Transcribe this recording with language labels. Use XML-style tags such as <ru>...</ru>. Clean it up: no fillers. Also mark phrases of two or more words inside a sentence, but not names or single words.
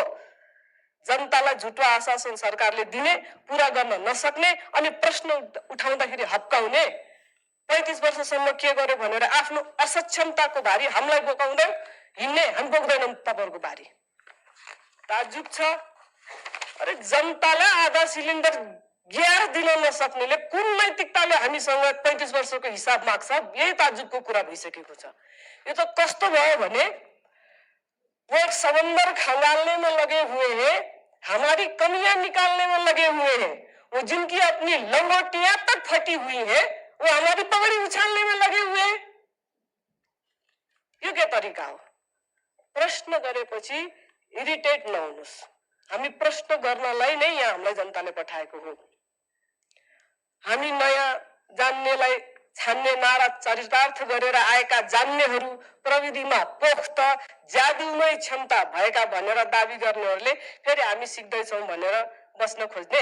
<ne>जनतालाई झुटो आश्वासन सरकारले दिने, पूरा गर्न नसक्ने अनि प्रश्न उठाउँदाखेरि हप्काउने, 35 वर्षसम्म के गर्यो भनेर आफ्नो असक्षमताको भारी हामीलाई बोकाउँदै हिँड्ने, हामी बोक्दैनौं तपाईहरुको भारी। ताज्जुब छ। अरे जनतालाई आधा सिलिन्डर ग्यास दिन नसक्नेले कुन नैतिकताले हामीसँग 35 वर्षको हिसाब माग्छ? यही ताज्जुबको कुरा भइसकेको छ। यो त कस्तो भयो भने</ne> <hi>पेट समंदर खंगालने में लगे हुए हैं, हमारी कमियां निकालने में लगे हुए हैं। वो जिनकी अपनी लंगोटियां तक फटी हुई है, वो हमारी पगड़ी उछालने में लगे हुए हैं।</hi> <ne>यो के तरिका हो? प्रश्न गरेपछि इरिटेट नहुनुस्। हामी प्रश्न गर्नलाई नै यहाँ हामीलाई जनताले पठाएको हो। हामी नयाँ जान्नेलाई छान्ने नारा चरितार्थ गरेर आएका जान्नेहरू, प्रविधिमा पोख्त जादुमय क्षमता भएका भनेर दाबी गर्नेहरूले फेरि हामी सिक्दैछौं भनेर बस्न खोज्ने।</ne>